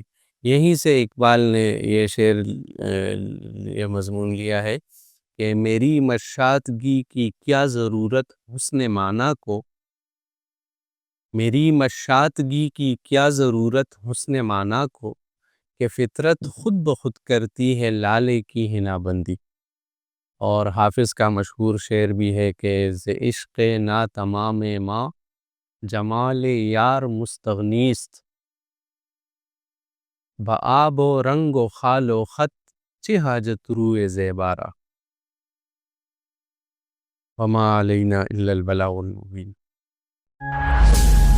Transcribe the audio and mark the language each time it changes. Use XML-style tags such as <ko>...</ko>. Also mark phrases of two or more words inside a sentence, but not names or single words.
<ur>یہیں سے اقبال نے یہ شعر، یہ مضمون لیا ہے کہ میری مشاطگی کی کیا ضرورت حسن معنی کو، میری مشاطگی کی کیا ضرورت حسن معنی کو، کہ فطرت خود بخود کرتی ہے لالے کی حنا بندی۔ اور حافظ کا مشہور شعر بھی ہے کہ</ur> <fa>ز عشق نا تمام ماں جمال یار مستغنیست، بآب و رنگ و خال و خط چه حاجت روئے زیبارا،</fa> <ar>وما علینا الا البلاغ المبین.</ar>